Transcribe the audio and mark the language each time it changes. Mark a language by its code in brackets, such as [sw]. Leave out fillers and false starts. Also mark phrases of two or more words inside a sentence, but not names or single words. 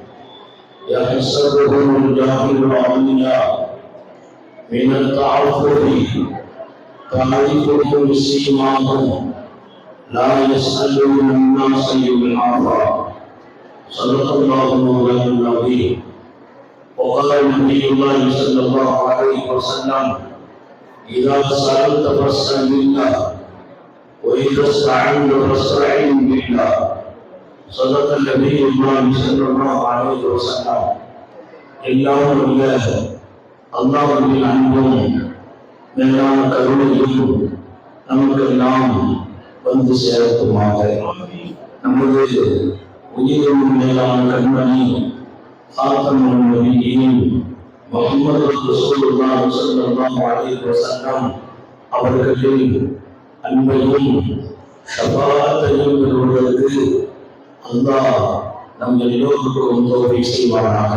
[ar] يحسبهم الجاهل الأغنياء من التعفف تعرفهم بسيماهم لا يسألون الناس يلحافا صدق الله مولانا العظيم وقال نبي الله صلى الله عليه وسلم إذا سألت فاسأل الله وإذا استعنت فاستعن بالله صدق النبي الله صلى الله عليه وسلم [ta] எல்லாம் உள்ள அல்லாஹ்வின் அன்பும் மேலான கருணையும் நமக்கெல்லாம் வந்து சேர்க்குமாக. நமது உயிரின் மேலான கண்மணி ஆத்தமும் நபியின் முஹம்மது ரசூலுல்லாஹி [ar] صلى الله عليه وسلم [ta] அவர்களின் அன்பையும் ஷஃபாஅத்தையும் பெறுவதற்கு அல்லாஹ் நம் எல்லோருக்கும் தௌஃபீக் செய்வானாக.